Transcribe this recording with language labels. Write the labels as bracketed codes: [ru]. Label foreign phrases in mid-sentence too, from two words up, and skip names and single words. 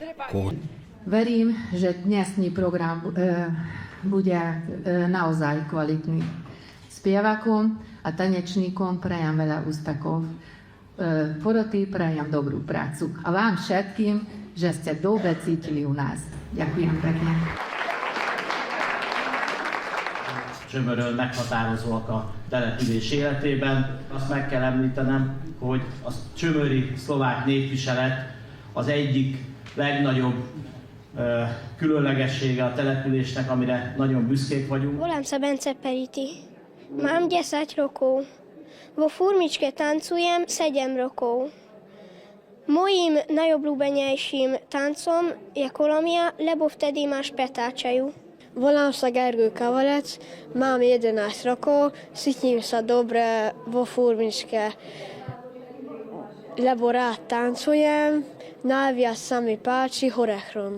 [sk] Verím, že dnesný program bude naozaj kvalitný. Spievakom a tanečníkom prajem veľa úspechov. Poroty prajem dobrú prácu. A vám všetkým, že ste dobre cítili u nás. Ďakujem pekne. [hu] Csömörön meghatározóak a település életében. Azt meg kell említenem, hogy a csömöri szlovák népviselet az egyik legnagyobb különlegessége a településnek, amire nagyon büszkék vagyunk. [sk] Volám sa Bence Periti. Mám 10 rokov. Vo furmičke tancujem 7 rokov. Mojím najobľúbenejším tancom je kolomia, lebo vtedy ma špetáčajú. Volám sa Gergő Kavalec, mám 11 rokov, cítim sa dobre vo furmičke, lebo rád tancujem, najviac sa mi páči horechron.